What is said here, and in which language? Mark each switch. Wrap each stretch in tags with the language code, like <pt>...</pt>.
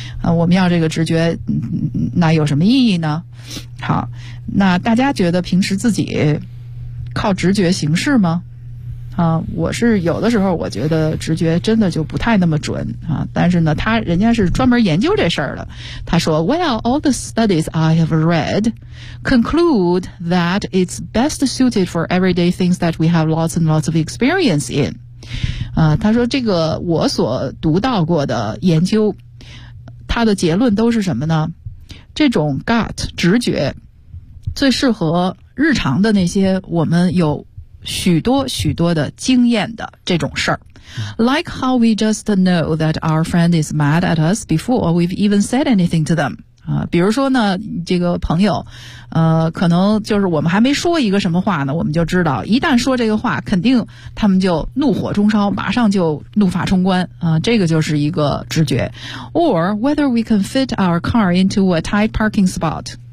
<zh>我们要这个直觉，那有什么意义呢？好，那大家觉得平时自己靠直觉行事吗？我是有的时候我觉得直觉真的就不太那么准啊，但是呢，人家是专门研究这事儿的。他说</zh> <en>，Well, all the studies I have read conclude that it's best suited for everyday things that we have lots and lots of experience in。</en> <zh>他说这个我所读到过的研究，他的结论都是什么呢？这种 gut 直觉最适合日常的那些我们有许多许多的经验的这种事儿。</zh> <en>Like how we just know that our friend is mad at us before we've even said anything to them.</en> <zh>比如说呢，这个朋友可能就是我们还没说一个什么话呢，我们就知道一旦说这个话肯定他们就怒火中烧，马上就怒发冲冠这个就是一个直觉。</zh> <en>Or whether we can fit our car into a tight parking spot。</en>